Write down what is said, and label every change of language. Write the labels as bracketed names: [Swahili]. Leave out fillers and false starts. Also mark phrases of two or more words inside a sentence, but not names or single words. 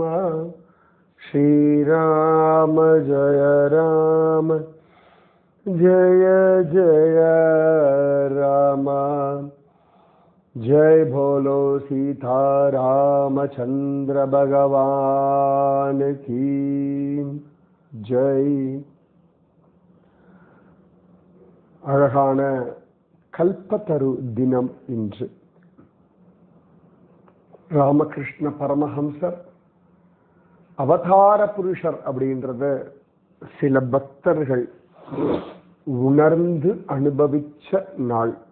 [Hindi] श्री राम जय राम जय जय राम। जय बोलो सीता रामचंद्र भगवान की जय। [Tamil] அழகான கல்பத்தரு தினம் இன்று. ராமகிருஷ்ண பரமஹம்சர் அவதார புருஷர் அப்படின்றத சில பக்தர்கள் உணர்ந்து அனுபவிச்ச நாள்.